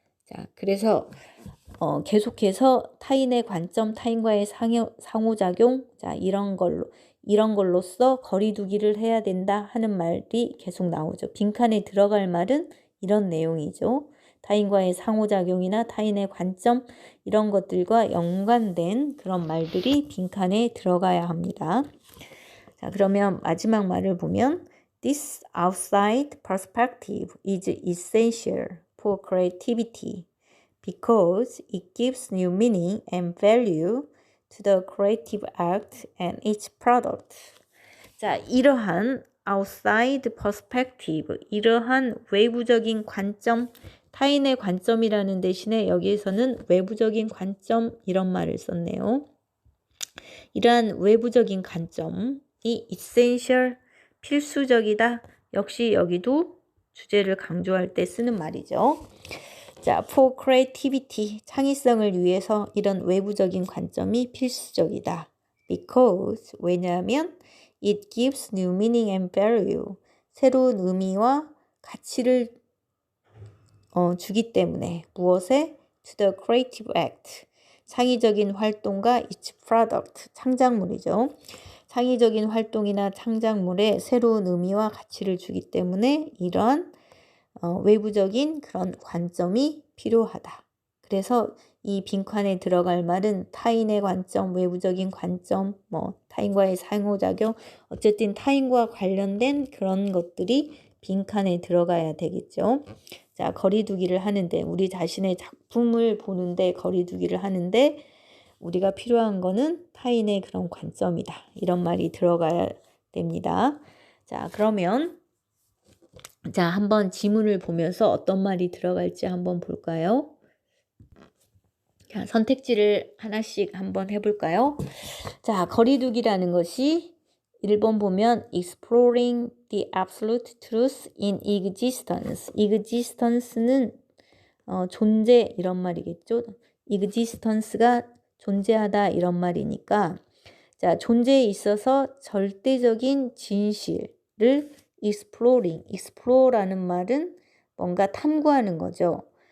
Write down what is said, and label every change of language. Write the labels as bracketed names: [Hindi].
[Korean] 자, 그래서 계속해서 타인의 관점, 타인과의 상호작용, 자, 이런 걸로써 거리두기를 해야 된다 하는 말이 계속 나오죠. 빈칸에 들어갈 말은 이런 내용이죠. 타인과의 상호작용이나 타인의 관점 이런 것들과 연관된 그런 말들이 빈칸에 들어가야 합니다. 자, 그러면 마지막 말을 보면 [English] This outside perspective is essential for creativity because it gives new meaning and value to the creative act and its product. [Korean] 자, 이러한 [English] outside perspective, [Korean] 이러한 외부적인 관점, 타인의 관점이라는 대신에 여기에서는 외부적인 관점 이런 말을 썼네요. 이러한 외부적인 관점이 essential, 필수적이다. 역시 여기도 주제를 강조할 때 쓰는 말이죠. 자, [English] for creativity, [Korean] 창의성을 위해서 이런 외부적인 관점이 필수적이다. [English] Because, [Korean] 왜냐하면 [English] it gives new meaning and value, [Korean] 새로운 의미와 가치를 주기 때문에 무엇에? [English] To the creative act, [Korean] 창의적인 활동과 [English] its product, [Korean] 창작물이죠. 창의적인 활동이나 창작물에 새로운 의미와 가치를 주기 때문에 이러한 외부적인 그런 관점이 필요하다. 그래서 이 빈칸에 들어갈 말은 타인의 관점, 외부적인 관점, 타인과의 상호작용, 어쨌든 타인과 관련된 그런 것들이 빈칸에 들어가야 되겠죠. 자, 거리두기를 하는데, 우리 자신의 작품을 보는데 거리두기를 하는데 우리가 필요한 거는 타인의 그런 관점이다. 이런 말이 들어가야 됩니다. 자, 그러면 자, 한번 지문을 보면서 어떤 말이 들어갈지 한번 볼까요? 자, 선택지를 하나씩 한번 해볼까요? 자, 거리두기라는 것이 1번 보면 [English] exploring the absolute truth in existence. [Korean] existence는 존재 이런 말이겠죠. existence가 존재하다 이런 말이니까 자, 존재에 있어서 절대적인 진실을 explore라는 말은 뭔가 탐구하는 거죠.